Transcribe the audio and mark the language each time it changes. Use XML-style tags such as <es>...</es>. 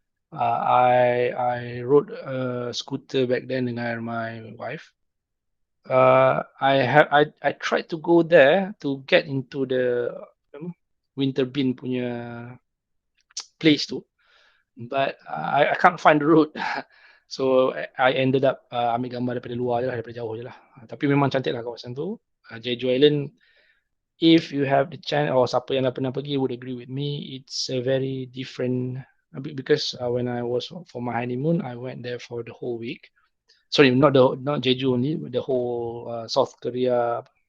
<en>I rode a scooter back then</en> <ms>dengan</ms> <en>my wife. I tried to go there to get into the wind turbine</en> <ms>punya place tu,</ms> <en>but I can't find the road. So I ended up</en> <ms>ambil gambar daripada luar je lah, daripada jauh je lah. Tapi memang cantik lah kawasan tu.</ms> <en>Jeju Island, if you have the chance, or</en> <ms>siapa yang dah pernah pergi</ms> <en>would agree with me, it's a very different, because when I was for my honeymoon, I went there for the whole week. Sorry, not Jeju only, the whole South Korea</en>